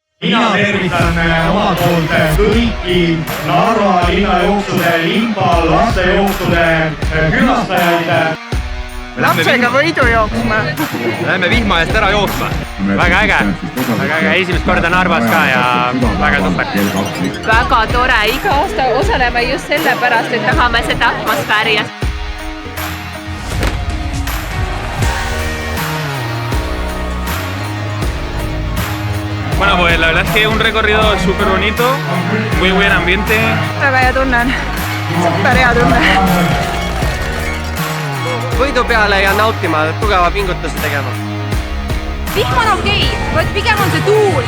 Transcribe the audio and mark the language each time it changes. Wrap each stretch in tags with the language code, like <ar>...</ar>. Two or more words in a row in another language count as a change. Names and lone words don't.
<et>Mina tervitan omalt poolt kõiki Narva linnajooksude, Limpa lastejooksude külastajaid. Lapsega võidu jooksma. Lähme vihma eest ära jooksma. Väga äge, esimest korda Narvas ka ja väga super. Väga tore, iga aasta osaleme just sellepärast, et tahame seda atmosfääri.</et> <es>Bueno, pues la verdad es que es un recorrido súper bonito, muy buen ambiente.</es> <et>Väga hea tunne on. Super hea tunne. Võidu peale ja nautima, tugeva pingutuse tegema. Vihm on okei, vaid pigem on see tuul.</et>